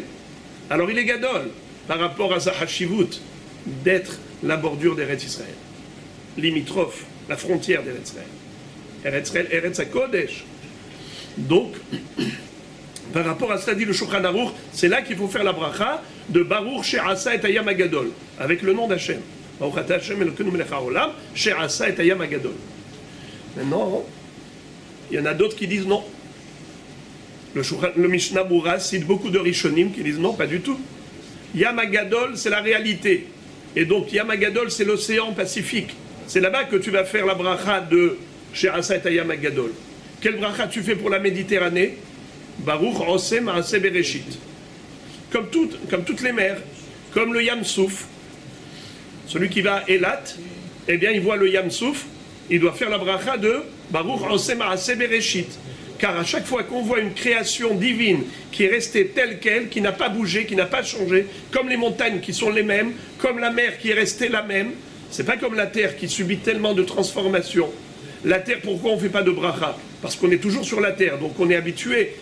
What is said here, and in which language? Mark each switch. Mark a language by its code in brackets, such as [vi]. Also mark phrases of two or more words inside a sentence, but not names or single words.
[fr] Alors il est gadol, par rapport à sa hashivut, d'être la bordure d'Eretz Israël. Limitrophe, la frontière d'Eretz Israël. [he] ארץ הקודש. [fr] Donc, par rapport à cela dit le Shulchan Aruch, c'est là qu'il faut faire la bracha de [he] ברוך שעשה את הים הגדול, [fr] avec le nom d'Hachem. [he] ברוך אתה ה' אלוקינו מלך העולם שעשה את הים הגדול. [fr] Maintenant, il y en a d'autres qui disent non. Le Mishnah Berurah cite beaucoup de Rishonim qui disent non, pas du tout. [he] ים הגדול, [fr] c'est la réalité. Et donc [he] ים הגדול, [fr] c'est l'océan Pacifique. C'est là-bas que tu vas faire la bracha de [he] שעשה את הים הגדול. [fr] Quelle bracha tu fais pour la Méditerranée? [he] ברוך עושה מעשה בראשית. [fr] Comme toutes les mers, comme le Yam Souf. Celui qui va à Eilat, eh bien il voit le Yam Souf, il doit faire la bracha de [he] ברוך עושה מעשה בראשית. [fr] Car à chaque fois qu'on voit une création divine qui est restée telle qu'elle, qui n'a pas bougé, qui n'a pas changé, comme les montagnes qui sont les mêmes, comme la mer qui est restée la même, c'est pas comme la terre qui subit tellement de transformations. La terre, pourquoi on ne fait pas de bracha? Parce qu'on est toujours sur la terre, donc on est habitué.